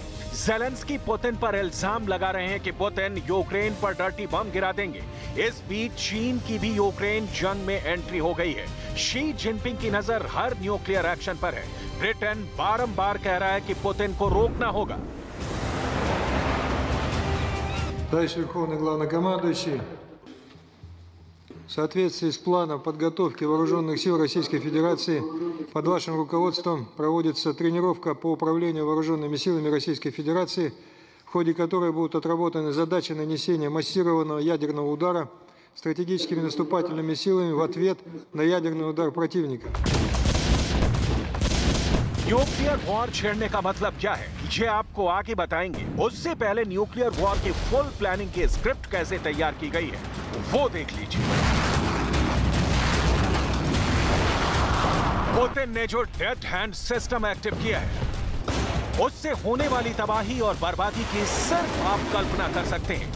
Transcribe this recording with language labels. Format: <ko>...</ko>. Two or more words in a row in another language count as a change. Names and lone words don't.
<hi>ज़ेलेंस्की पुतिन पर इल्जाम लगा रहे हैं कि पुतिन यूक्रेन पर</hi> <en>dirty bomb</en> <hi>गिरा देंगे। इस बीच चीन की भी यूक्रेन जंग में एंट्री हो गई है। शी जिनपिंग की नजर हर</hi> <en>nuclear action</en> <hi>पर है। ब्रिटेन बारंबार कह रहा है कि पुतिन को रोकना होगा।</hi> <ru>Товарищ Верховный Главнокомандующий, в соответствии с планом подготовки вооруженных сил Российской Федерации под вашим руководством проводится тренировка по управлению вооруженными силами Российской Федерации, в ходе которой будут отработаны задачи нанесения массированного ядерного удара стратегическими наступательными силами в ответ на ядерный удар противника.</ru> <en>nuclear war</en> <hi>छेड़ने का मतलब क्या है, ये आपको आगे बताएंगे। उससे पहले</hi> <en>nuclear war</en> <hi>की</hi> <en>full planning</en> <hi>की स्क्रिप्ट कैसे तैयार की गई है वो देख लीजिए। पुतिन ने जो</hi> <en>dead hand system</en> <hi>एक्टिव किया है उससे होने वाली तबाही और बर्बादी की सिर्फ आप कल्पना कर सकते हैं।</hi>